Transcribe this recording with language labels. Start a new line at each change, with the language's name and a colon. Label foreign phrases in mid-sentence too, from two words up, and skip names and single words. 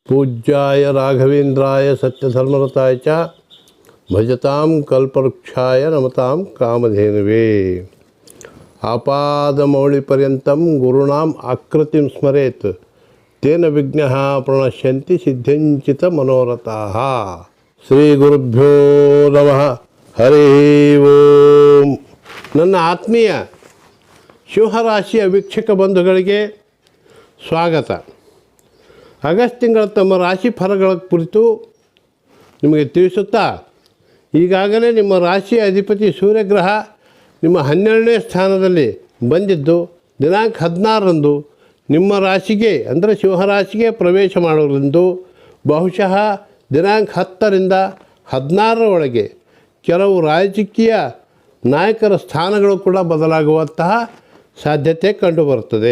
Sanskrit: पूज्याय राघवेन्द्राय सत्यधर्मरताय च भजतां कल्पवृक्षाय नमतां कामधेनुवे। आपादमौलिपर्यन्तं गुरूणाम् आकृतिं स्मरेत् तेन विघ्नाः प्रणश्यन्ति सिद्ध्यञ्चित मनोरथाः। ಶ್ರೀ ಗುರುಭ್ಯೋ ನಮಃ. ಹರಿ ಓಂ.
Kannada: ನನ್ನ ಆತ್ಮೀಯ ಶಿವರಾಶಿಯ ವೀಕ್ಷಕ ಬಂಧುಗಳಿಗೆ ಸ್ವಾಗತ. ಆಗಸ್ಟ್ ತಿಂಗಳ ತಮ್ಮ ರಾಶಿ ಫಲಗಳ ಕುರಿತು ನಿಮಗೆ ತಿಳಿಸುತ್ತಾ, ಈಗಾಗಲೇ ನಿಮ್ಮ ರಾಶಿಯ ಅಧಿಪತಿ ಸೂರ್ಯಗ್ರಹ ನಿಮ್ಮ 12ನೇ ಸ್ಥಾನದಲ್ಲಿ ಬಂದಿದ್ದು ದಿನಾಂಕ 16ರಂದು ನಿಮ್ಮ ರಾಶಿಗೆ ಅಂದರೆ ಶಿವರಾಶಿಗೆ ಪ್ರವೇಶ ಮಾಡೋದ್ರಿಂದ ಬಹುಶಃ ದಿನಾಂಕ 10ರಿಂದ 16ರ ಒಳಗೆ ಕೆಲವು ರಾಜಕೀಯ ನಾಯಕರ ಸ್ಥಾನಗಳು ಕೂಡ ಬದಲಾಗುವಂತಹ ಸಾಧ್ಯತೆ ಕಂಡುಬರುತ್ತದೆ.